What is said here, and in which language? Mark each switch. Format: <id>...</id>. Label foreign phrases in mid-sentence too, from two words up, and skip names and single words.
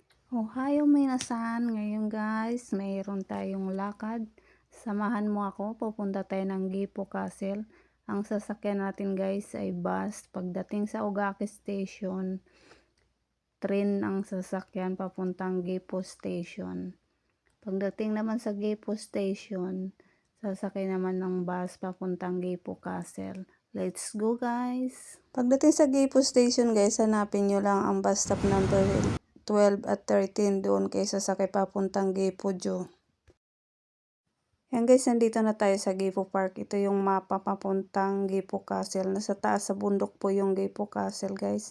<ja>おはよう皆さん,</ja> <tl>ngayon guys, mayroon tayong lakad. Samahan mo ako, pupunta tayo ng Gipo Castle. Ang sasakyan natin guys ay bus. Pagdating sa Ogaki Station, train ang sasakyan papuntang Gipo Station. Pagdating naman sa Gipo Station, sasakay naman ng bus papuntang Gipo Castle.</tl> <en>Let's go guys!</en> <tl>Pagdating sa Gipo Station guys, hanapin nyo lang ang</tl> <en>bus stop number 12</en> <tl>at 13 doon kaysa sa papuntang Gipo Jo. Yan guys, nandito na tayo sa Gipo Park. Ito yung mapa papuntang Gipo Castle. Nasa taas sa bundok po yung Gipo Castle guys.</tl>